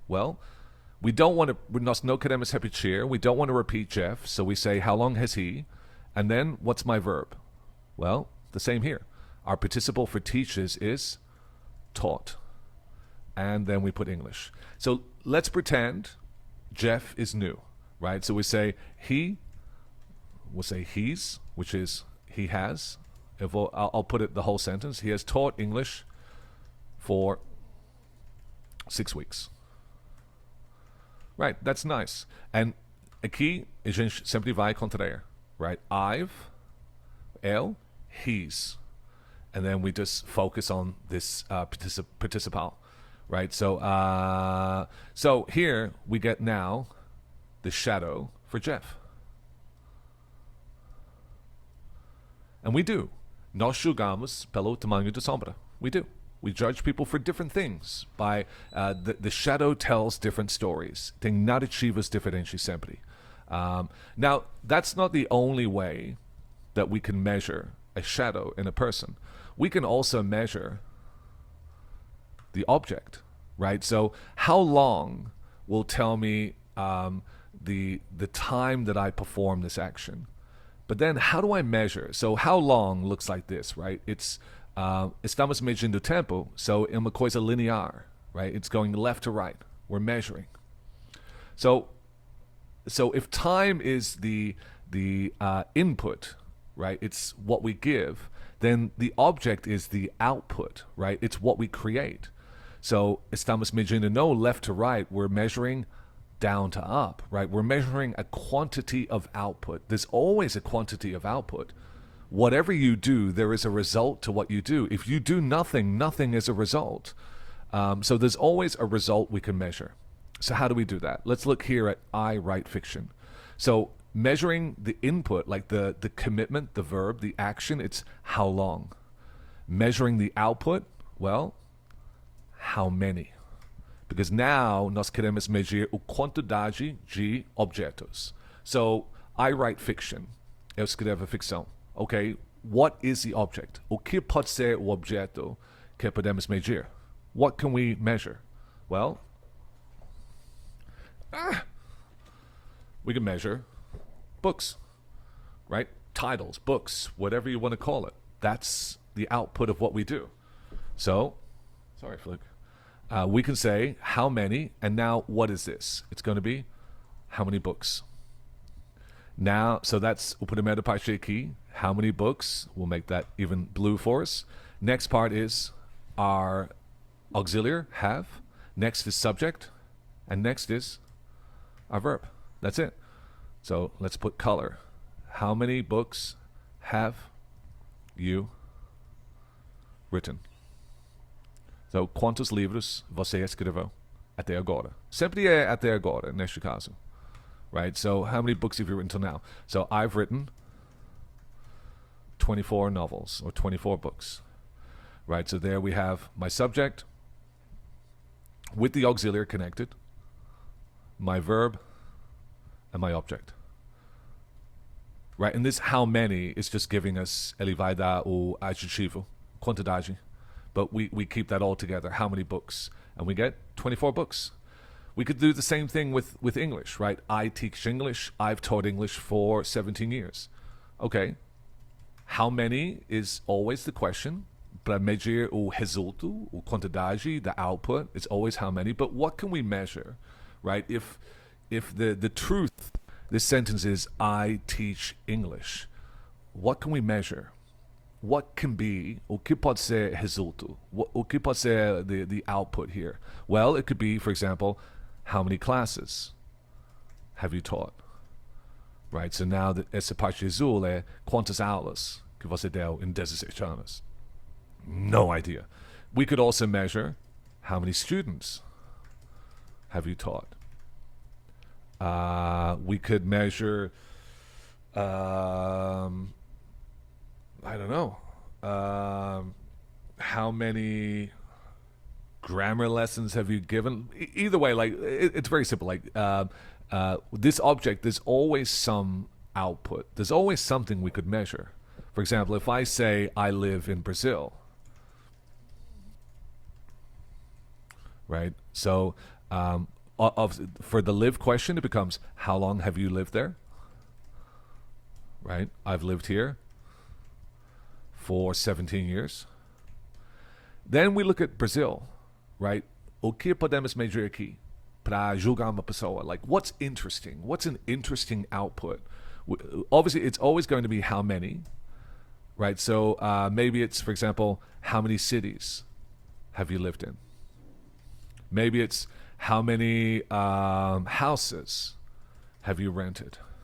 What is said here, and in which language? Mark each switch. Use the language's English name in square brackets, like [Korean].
[English] Well, we don't want to, [Portuguese] nós não queremos repetir. [English] We don't want to repeat Jeff. So we say how long has he? And then what's my verb? Well, the same here. Our participle for teaches is taught. And then we put English. So let's pretend Jeff is new, right? So we say we'll say he's, which is he has. I'll put it the whole sentence. He has taught English for 6 weeks. Right, that's nice. And [Portuguese] aqui a gente sempre vai contrair, right? [English] I've, eu, he's. And then we just focus on this participle. Right, so here we get now the shadow for Jeff. And we do. [Portuguese] Nós julgamos pelo tamanho da sombra. [English] We do. We judge people for different things. By the shadow tells different stories. [Portuguese] Tem narrativas diferentes sempre. [English] Now, that's not the only way that we can measure a shadow in a person. We can also measure the object, right? So how long will tell me the time that I perform this action. But then how do I measure? So how long looks like this, right? It's [Portuguese] estamos medindo tempo, so é uma coisa linear, right? [English] It's going left to right. We're measuring. So if time is the input, right? It's what we give. Then the object is the output, right? It's what we create. So [Portuguese] estamos medindo no [English] left to right. We're measuring down to up, right? We're measuring a quantity of output. There's always a quantity of output. Whatever you do, there is a result to what you do. If you do nothing, nothing is a result. So there's always a result we can measure. So how do we do that? Let's look here at I write fiction. So measuring the input, like the commitment, the verb, the action, it's how long. Measuring the output, well, how many. [Portuguese] Because now nós queremos medir a quantidade de objetos. [English] So I write fiction. [Portuguese] Eu escrevo ficção. [English] Okay, what is the object? [Portuguese] O que pode ser o objeto que podemos medir? [English] What can we measure? Well, we can measure books, right? Titles, books, whatever you want to call it. That's the output of what we do. So, sorry, Flick. We can say how many, and now what is this? It's going to be how many books. Now, so that's [Portuguese] o primeiro parte aqui. [English] How many books? We'll make that even blue for us. Next part is our auxiliary, have. Next is subject. And next is our verb. That's it. So let's put color. How many books have you written? [Portuguese] So, quantos livros você escreveu até agora? Sempre é até agora, neste caso. [English] Right? So, how many books have you written till now? So, I've written 24 novels or 24 books. Right? So, there we have my subject with the auxiliary connected, my verb, and my object. Right? And this how many is just giving us [Portuguese] ele vai dar o adjetivo, quantidade. [English] But we keep that all together, how many books? And we get 24 books. We could do the same thing with English, right? I teach English. I've taught English for 17 years. Okay. How many is always the question. [Portuguese] Para medir o resultado, o quantidade, [English] the output, it's always how many. But what can we measure, right? If the truth, this sentence is I teach English, what can we measure? What can be, [Portuguese] o que pode ser resultado? O que pode ser [English] the output here? Well, it could be, for example, how many classes have you taught? Right? So now, [Portuguese] essa parte azul é quantas aulas que você deu em 16 anos? [English] No idea. We could also measure how many students have you taught? We could measure, I don't know, how many grammar lessons have you given? Either way, like it's very simple. Like this object, there's always some output. There's always something we could measure. For example, if I say I live in Brazil, right? So for the live question, it becomes how long have you lived there? Right? I've lived here for 17 years. Then we look at Brazil, right? [Portuguese] O que podemos medir aqui para julgar uma pessoa? [English] Like, what's interesting? What's an interesting output? Obviously, it's always going to be how many, right? So maybe it's, for example, how many cities have you lived in? Maybe it's how many houses have you rented?